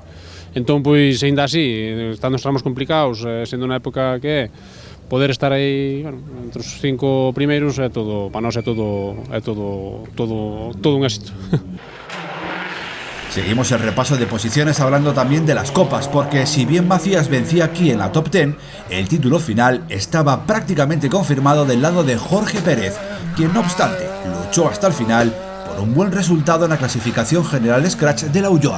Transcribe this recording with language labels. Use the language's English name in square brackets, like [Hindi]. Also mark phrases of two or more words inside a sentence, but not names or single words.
[Galician] Entón, pois, aínda así, estando os tramos complicados, sendo na época que é, poder estar aí, bueno, entre os 5 primeiros é todo, para nós é todo un éxito. [Spanish] Seguimos el repaso de posiciones hablando también de las copas, porque si bien Macías vencía aquí en la top 10, el título final estaba prácticamente confirmado del lado de Jorge Pérez, quien no obstante luchó hasta el final por un buen resultado en la clasificación general Scratch de la Ulloa.